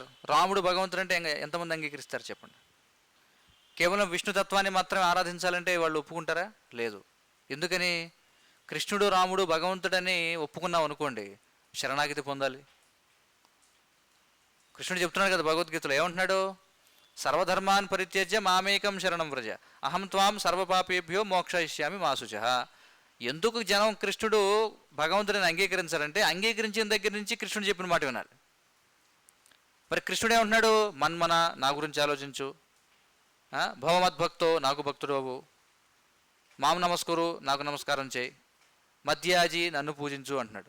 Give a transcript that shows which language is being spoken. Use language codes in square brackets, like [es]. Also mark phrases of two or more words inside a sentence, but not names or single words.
[te] రాముడు భగవంతుడు అంటే ఎంతమంది అంగీకరిస్తారు చెప్పండి? కేవలం విష్ణుతత్వాన్ని మాత్రమే ఆరాధించాలంటే వాళ్ళు ఒప్పుకుంటారా? లేదు. ఎందుకని? కృష్ణుడు రాముడు భగవంతుడని ఒప్పుకున్నాం అనుకోండి, శరణాగతి పొందాలి. కృష్ణుడు చెప్తున్నాడు కదా భగవద్గీతలో, ఏమంటున్నాడు? [sa] సర్వధర్మాన్ పరిత్యజ్య మామేకం శరణం వ్రజ అహం త్వాం సర్వపాపేభ్యో మోక్షయిష్యామి మా శుచః. [te] ఎందుకు జనం కృష్ణుడు భగవంతుడిని అంగీకరించాలంటే అంగీకరించిన దగ్గర నుంచి కృష్ణుడు చెప్పిన మాట వినాలి. మరి కృష్ణుడు ఏమంటున్నాడు? మన్మన, నా గురించి ఆలోచించు, భవమద్భక్తో, నాకు భక్తుడు అవు, మాం నమస్కరు, నాకు నమస్కారం చేయి, మధ్యాజీ, నన్ను పూజించు అంటున్నాడు.